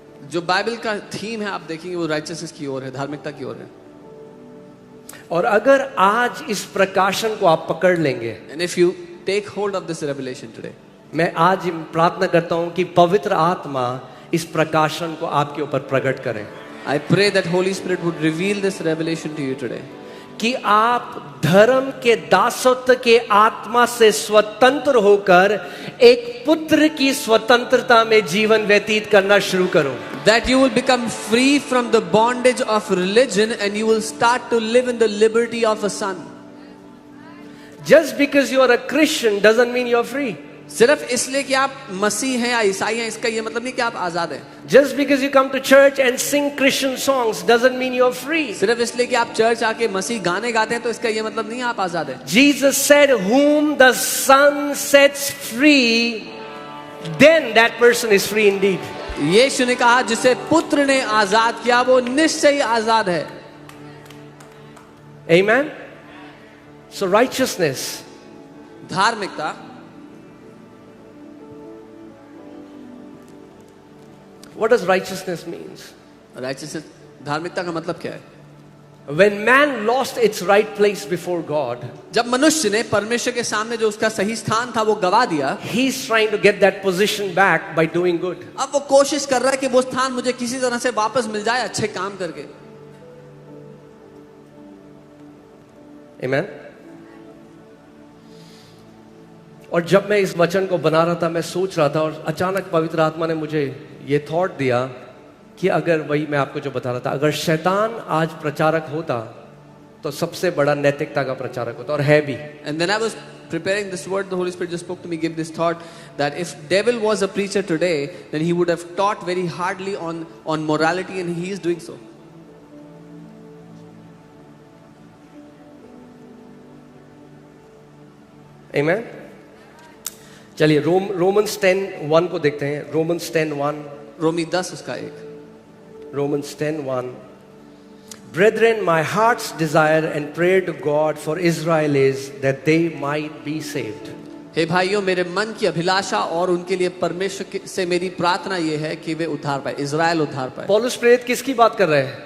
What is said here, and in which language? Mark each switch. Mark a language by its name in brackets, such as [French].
[Hindi] जो बाइबल का थीम है आप देखेंगे वो राइचियसनेस की ओर है, धार्मिकता की ओर है. और अगर आज इस प्रकाशन को आप पकड़ लेंगे, [English] And if you take hold of this revelation today, [Hindi] मैं आज प्रार्थना करता हूं कि पवित्र आत्मा इस प्रकाशन को आपके ऊपर प्रकट करें. [English] I pray that Holy Spirit would reveal this revelation to you today. [Hindi] कि आप धर्म के दासत्व के आत्मा से स्वतंत्र होकर एक पुत्र की स्वतंत्रता में जीवन व्यतीत करना शुरू करो. [English] That you will become free from the bondage of religion and you will start to live in the liberty of a son. Just because you are a Christian doesn't mean you are free. [Hindi] सिर्फ इसलिए कि आप मसीह हैं या ईसाई हैं इसका ये मतलब नहीं कि आप आजाद हैं. [English] Just because you come to church and sing Christian songs doesn't mean you are free. [Hindi] सिर्फ इसलिए कि आप चर्च आके मसीह गाने गाते हैं तो इसका ये मतलब नहीं आप आजाद हैं. [English] Jesus said, "Whom the Son sets free, then that person is free indeed." [Hindi] यीशु ने कहा जिसे पुत्र ने आजाद किया वो निश्चय ही आजाद है. [English] Amen. So righteousness. [Hindi] धार्मिकता. [English] What does righteousness means? [Hindi] Righteousness धार्मिकता का मतलब क्या है? [English] When man lost its right place before God, [Hindi] जब मनुष्य ने परमेश्वर के सामने जो उसका सही स्थान था वो गवा दिया, [English] he's trying to get that position back by doing good. [Hindi] अब वो कोशिश कर रहा है कि वो स्थान मुझे किसी तरह से वापस मिल जाए अच्छे काम करके. [English] Amen. [Hindi] और जब मैं इस वचन को बना रहा था मैं सोच रहा था और अचानक पवित्र आत्मा ने मुझे ये थॉट दिया कि अगर वही मैं आपको जो बता रहा था, अगर शैतान आज प्रचारक होता तो सबसे बड़ा नैतिकता का प्रचारक होता और है भी. [English] And then I was preparing this word, the Holy Spirit just spoke to me, gave this thought that if devil was a preacher today, then he would have taught very hardly on morality and he is doing so. Amen. [Hindi] चलिए Romans 10:1 को देखते हैं. Romans 10:1. रोमी 10 उसका एक. [English] Romans 10:1. Brethren, my heart's desire and prayer to God for Israel is that they might be saved. [Hindi] हे भाइयों, मेरे मन की अभिलाषा और उनके लिए परमेश्वर से मेरी प्रार्थना ये है कि वे उद्धार पाए, इज़राइल उद्धार पाए. पौलुस प्रेरित किसकी बात कर रहे हैं?